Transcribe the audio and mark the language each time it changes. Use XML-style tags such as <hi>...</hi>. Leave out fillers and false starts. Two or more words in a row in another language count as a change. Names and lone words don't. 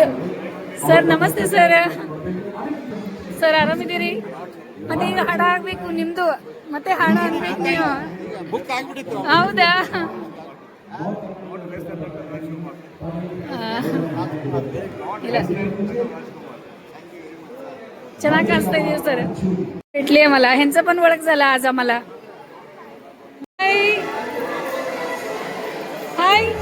<kn>ಸರ್ ನಮಸ್ತೆ ಸರ್. ಸರ್ ಆರಾಮಿದ್ದೀರಿ? ಮತ್ತೆ ಈಗ ಹಾಡ ಆಗ್ಬೇಕು ನಿಮ್ದು, ಮತ್ತೆ ಹಾಡ ಅನ್ಬೇಕು ನೀವು. ಹೌದಾ? ಇಲ್ಲ,</kn> <mr>छान काढता येईल सर. भेटली आहे मला, ह्यांचं पण ओळख झाला आज आम्हाला. हाय हाय,</mr>